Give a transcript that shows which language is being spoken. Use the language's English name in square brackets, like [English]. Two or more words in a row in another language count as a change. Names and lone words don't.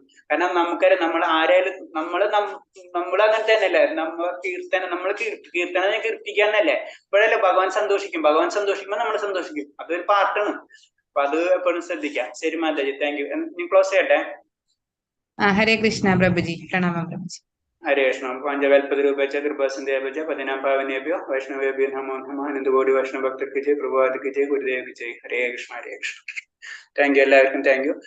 [Malayalam] കാരണം നമുക്കറിയാം, നമ്മൾ ആരായാലും നമ്മൾ അങ്ങനെ തന്നെയല്ലേ, നമ്മൾ കീർത്തനം കീർത്തിക്കാന്നല്ലേ. ഇപ്പോഴല്ലേ ഭഗവാൻ സന്തോഷിക്കും. ഭഗവാൻ സന്തോഷിക്കുമ്പോൾ നമ്മൾ സന്തോഷിക്കും. അതൊരു പാട്ടാണ്. അപ്പൊ അത് എപ്പോഴും ശ്രദ്ധിക്കാം. ശരി മാതാജി, [English] thank you. [Malayalam] ക്ലോസ് ചെയ്യട്ടെ. ഹരേ കൃഷ്ണ പ്രഭുജി. പ്രണാമം പ്രഭുജി. [Sanskrit] ഹരേ കൃഷ്ണ. പഞ്ചകൽപതരൂപേച്ച കൃപാസന്ധ്യാപേച്ച പതിനാം പാവനേഭ്യോ വൈഷ്ണവേഭ്യോ നമോ നമഃ. [Malayalam] അനന്തകോടി വൈഷ്ണവ ഭക്തർക്ക് ജയ്, പ്രഭുപാദക്ക് ജയ്, ഗുരുദേവക്ക് ജയ്. ഹരേ കൃഷ്ണ ഹരേ കൃഷ്ണ. [English] thank you [Malayalam] എല്ലാവർക്കും, [English] thank you.